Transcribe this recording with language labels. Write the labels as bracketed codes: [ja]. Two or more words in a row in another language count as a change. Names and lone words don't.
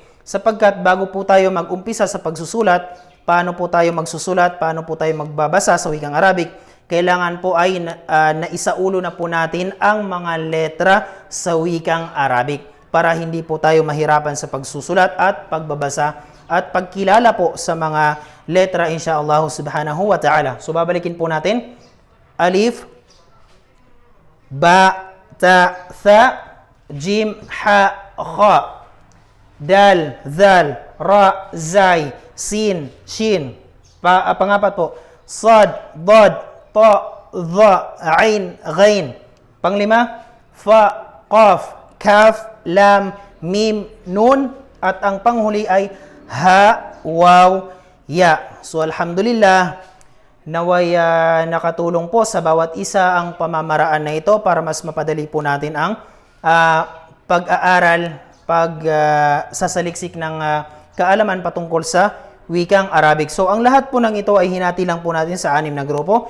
[tl] Sapagkat bago po tayo mag-umpisa sa pagsusulat, paano po tayo magsusulat, paano po tayo magbabasa sa wikang Arabic, kailangan po ay naisaulo na po natin ang mga letra sa wikang Arabic para hindi po tayo mahirapan sa pagsusulat at pagbabasa at pagkilala po sa mga letra [ar] insyaallah subhanahu wa ta'ala. [tl] So, babalikin po natin. [ar] Alif, ba, ta, tha, jim, ha, kha, dal, zal, ra, zay, sin, shin. [tl] Pangapat po, [ar] sad, dad, ta, dha, ain, ghain. Panglima, fa, qaf, kaf, lam, mim, nun. [tl] At ang panghuli ay ha, [ar] waw, ya. [tl] So, alhamdulillah, naway nakatulong po sa bawat isa ang pamamaraan na ito para mas mapadali po natin ang pag-aaral sasaliksik ng kaalaman patungkol sa wikang Arabic. So ang lahat po ng ito ay hinati lang po natin sa 6 na grupo.